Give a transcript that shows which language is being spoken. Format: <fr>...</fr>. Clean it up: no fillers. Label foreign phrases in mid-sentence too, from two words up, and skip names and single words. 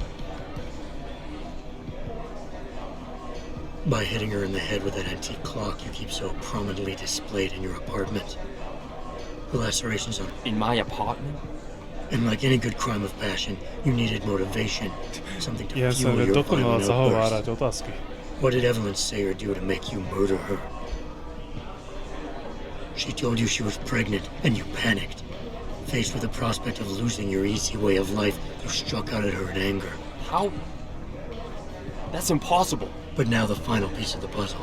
<en>By hitting her in the head with that antique clock you keep so prominently displayed in your apartment. The lacerations on... In my apartment? And like any good crime of passion, you needed motivation. Something to fuel</en> <sk>Jesem,</sk> <en>your</en> <sk>toto</sk> <en>final</en> <sk>mala zahovárať</sk> <en>outburst.</en> <sk>otázky.</sk> <en>What did Evelyn say or do to make you murder her? She told you she was pregnant, and you panicked. Faced with the prospect of losing your easy way of life, you struck out at her in anger. How? That's impossible. But now the final piece of the puzzle.</en>